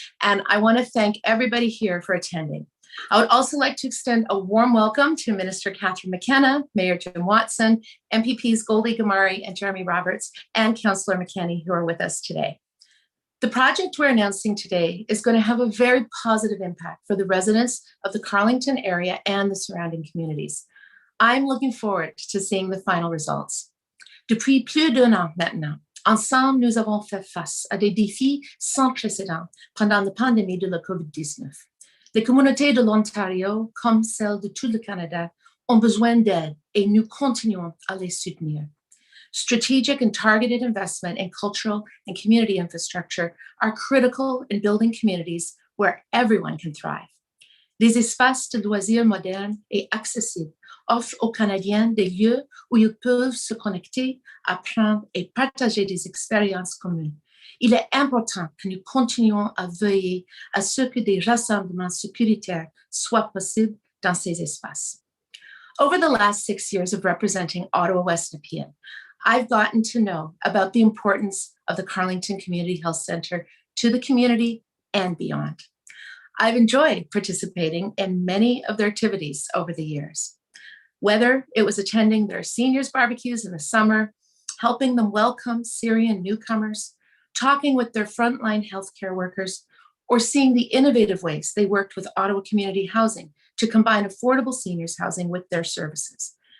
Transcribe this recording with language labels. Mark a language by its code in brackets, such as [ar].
[en] And I want to thank everybody here for attending. I would also like to extend a warm welcome to Minister Catherine McKenna, Mayor Jim Watson, MPPs Goldie Ghamari and Jeremy Roberts, and Councillor McKenney who are with us today. The project we're announcing today is going to have a very positive impact for the residents of the Carleton area and the surrounding communities. I'm looking forward to seeing the final results. [fr] Depuis plus d'un an maintenant, ensemble, nous avons fait face à des défis sans précédent pendant la pandémie de la COVID-19. Les communautés de l'Ontario, comme celles de tout le Canada, ont besoin d'aide et nous continuons à les soutenir. [en] Strategic and targeted investment in cultural and community infrastructure are critical in building communities where everyone can thrive. [fr] Des espaces de loisirs modernes et accessibles offrent aux Canadiens des lieux où ils peuvent se connecter, apprendre et partager des expériences communes. Il est important que nous continuions à veiller à ce que des rassemblements sécuritaires soient possibles dans ces espaces. [en] Over the last 6 years of representing Ottawa West Nepean, I've gotten to know about the importance of the Carleton Community Health Centre to the community and beyond. I've enjoyed participating in many of their activities over the years, whether it was attending their seniors barbecues in the summer, helping them welcome Syrian newcomers, talking with their frontline healthcare workers, or seeing the innovative ways they worked with Ottawa Community Housing to combine affordable seniors housing with their services.